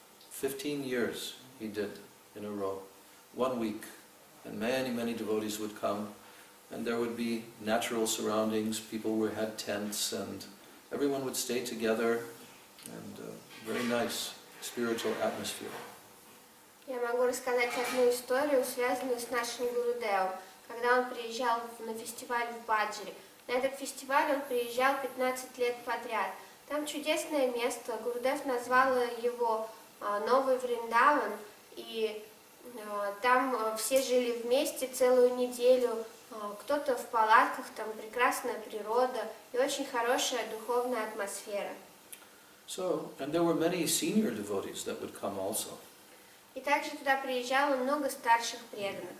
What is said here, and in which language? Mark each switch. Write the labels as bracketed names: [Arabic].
[English] 15 years he did in a row, 1 week, and many devotees would come, and there would be natural surroundings, people had tents, and everyone would stay together, and very nice spiritual atmosphere. [Russian] Я могу рассказать одну историю, связанную с нашим Гурудевом, когда он приезжал на фестиваль в Баджре. На этот фестиваль он приезжал 15 лет подряд. Там чудесное место, Гурудев назвал его Новый Вриндаван, и там все жили вместе целую неделю, кто-то в палатках, там прекрасная природа и очень хорошая духовная атмосфера. [English] So, and there were many senior devotees that would come also. [Russian] И также туда приезжало много старших преданных,